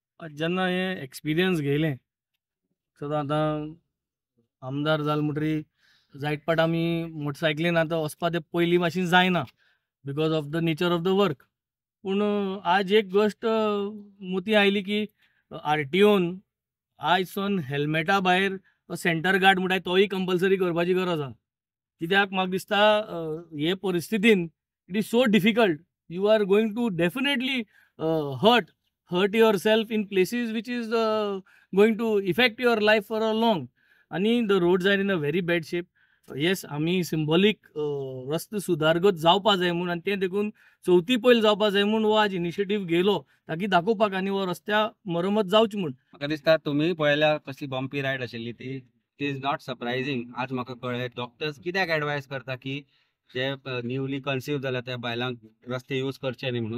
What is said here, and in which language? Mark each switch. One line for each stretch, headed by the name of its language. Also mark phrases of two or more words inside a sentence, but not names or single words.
Konkani: जेन्ना हे एक्सपिरियन्स घेयलें सो आतां आमदार जाल म्हणटरी जायत पाट आमी मोटरसायकलीन आतां वचपा ते पयलीं भाशेन जायना
English: because of the nature of the work.
Konkani: पूण आज एक गोश्ट मोती आयली की आरटीओन आयजसून हेल्मेटा भायर सेंटर गार्ड म्हणटाय तोय कंपल्सरी करपाची गरज आसा. कित्याक म्हाका दिसता हे परिस्थितीन
English: it is so difficult. you are going to definitely hurt yourself in places which is going to affect your life for a long. आणि the roads are in a very bad shape.
Konkani: येस आमी सिंबॉलीक रस्ते सुदारगत जावपा जाय म्हणून आनी तें देखून चवथी पयली जावपा जाय म्हणून हो आज इनिशिएटीव घेयलो ताकी दाखोवपाक आनी हो रस्त्या मरमत जावची म्हूण. म्हाका दिसता तुम्ही पळयल्या कसली बम्पी रायड आशिल्ली ती.
English: it is not surprising.
Konkani: आज म्हाका कळ्ळें डॉक्टर्स कित्याक एडवायस करता की जे
English: newly conceive
Konkani: जाल्या त्या बायलांक रस्ते यूज करचे न्ही म्हणून.